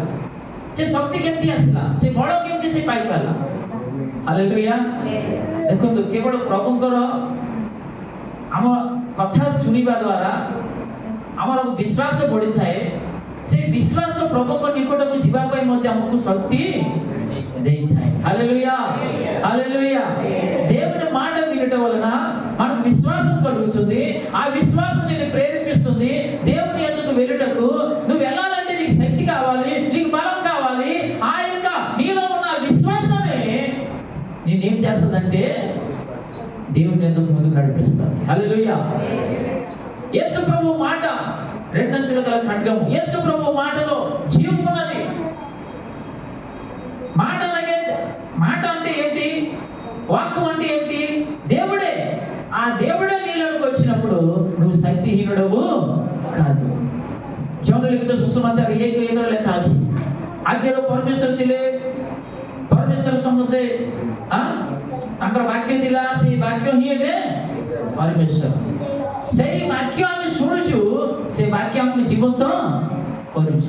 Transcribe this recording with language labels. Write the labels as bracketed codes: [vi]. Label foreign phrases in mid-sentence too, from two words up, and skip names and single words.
[or] ସେ ଶକ୍ତି କେମିତି ଆସିଲା? ସେ ବଳ କେମିତି ସେ ପାଇପାରିଲା? ହାଲେଲୁୟା! ଦେଖନ୍ତୁ, କେବଳ ପ୍ରଭୁଙ୍କର ଆମ କଥା ଶୁଣିବା ଦ୍ୱାରା ଆମର ବିଶ୍ୱାସ ବଢ଼ିଥାଏ। ସେ ବିଶ୍ୱାସ ପ୍ରଭୁଙ୍କ ନିକଟକୁ ଯିବା ପାଇଁ ମଧ୍ୟ ଆମକୁ ଶକ୍ତି ଦେଇଥାଏ। [te] హల్లెలూయా! హల్లెలూయా! దేవుని మాట వినటం వలన మనకు విశ్వాసం కలుగుతుంది। ఆ విశ్వాసం నిన్ను ప్రేరేపిస్తుంది దేవుని యొద్దకు వెళ్ళుటకు। నువ్వు వెళ్ళాలంటే నీకు శక్తి కావాలి, నీకు బలం కావాలి। ఆ యొక్క నీలో ఉన్న విశ్వాసమే నేనేం చేస్తుందంటే దేవుని యొద్దకు ముందుకు నడిపిస్తాను। హల్లెలూయా! యేసు ప్రభు మాట రెండంచుల గల ఖడ్గము। యేసు ప్రభు మాటలో జీవం ఉన్నది। మాట అంటే ఏంటి? వాక్యం అంటే ఏంటి? దేవుడే। ఆ దేవుడే నీలోకి వచ్చినప్పుడు నువ్వు శక్తిహీనుడవు కాదు। [or] ଯୌନ ସୁସମାଚାର 1:11 ଲେଖା ଅଛି, ଆଦ୍ୟର ପରମେଶ୍ୱର ଥିଲେ, ପରମେଶ୍ୱର से ତାଙ୍କର ବାକ୍ୟ ଥିଲା ସେଇ ବାକ୍ୟ ହିଁ ଏବେ ପରମେଶ୍ୱର। ସେଇ ବାକ୍ୟ ଆମେ ଶୁଣୁଛୁ, ସେ ବାକ୍ୟ ଆମକୁ ଜୀବନ୍ତ କରୁଛି।